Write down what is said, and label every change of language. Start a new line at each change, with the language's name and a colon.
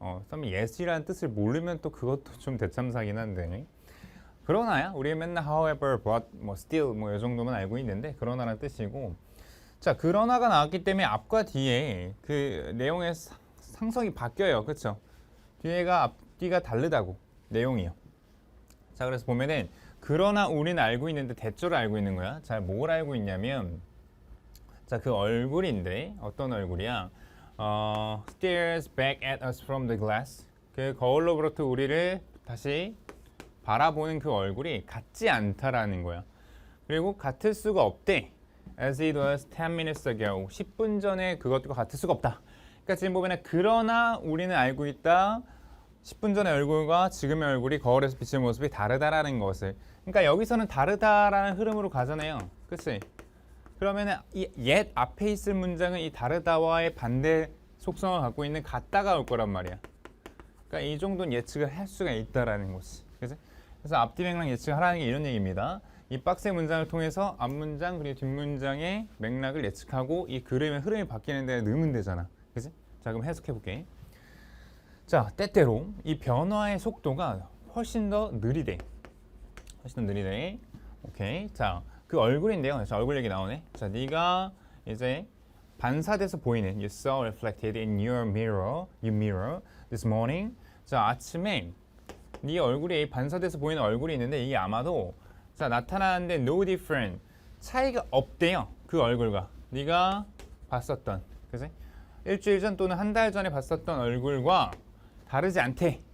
Korean: 쌤이 yes이라는 뜻을 모르면 또 그것도 좀 대참사긴 한데, 그러나야 우리 맨날 however, but, 뭐 still 뭐 이 정도만 알고 있는데 그러나라는 뜻이고, 자, 그러나가 나왔기 때문에 앞과 뒤에 그 내용의 상성이 바뀌어요. 그렇죠? 뒤에가 앞뒤가 다르다고, 내용이요. 자, 그래서 보면은 그러나 우리는 알고 있는데 대조를 알고 있는 거야. 자, 뭘 알고 있냐면, 자, 그 얼굴인데 어떤 얼굴이야?
English: stares back at us from the glass.
Korean: 그 거울로부터 우리를 다시 바라보는 그 얼굴이 같지 않다라는 거야. 그리고 같을 수가 없대.
English: As it was 10 minutes ago.
Korean: 10분 전에 그것과 같을 수가 없다. 그러니까 지금 보면 그러나 우리는 알고 있다. 10분 전의 얼굴과 지금의 얼굴이 거울에서 비치는 모습이 다르다라는 것을. 그러니까 여기서는 다르다라는 흐름으로 가잖아요. 그치? 그러면 이 옛 앞에 있을 문장은 이 다르다와의 반대 속성을 갖고 있는 같다가 올 거란 말이야. 그러니까 이 정도는 예측을 할 수가 있다라는 거지. 그치? 그래서 앞뒤 맥락 예측을 하라는 게 이런 얘기입니다. 이 박스의 문장을 통해서 앞문장 그리고 뒷문장의 맥락을 예측하고 이 그림의 흐름이 바뀌는 데 넣으면 되잖아. 그치? 자, 그럼 해석해 볼게. 자, 때때로 이 변화의 속도가 훨씬 더 느리대. 훨씬 더 느리대. 오케이. 자, 그 얼굴인데요. 자, 얼굴 얘기 나오네. 자, 네가 이제 반사돼서 보이는
English: You saw reflected in your mirror this morning.
Korean: 자, 아침에 네 얼굴이 반사돼서 보이는 얼굴이 있는데 이게 아마도 자, 나타나는데
English: no different.
Korean: 차이가 없대요. 그 얼굴과 네가 봤었던, 그지? 일주일 전 또는 한 달 전에 봤었던 얼굴과 다르지 않대.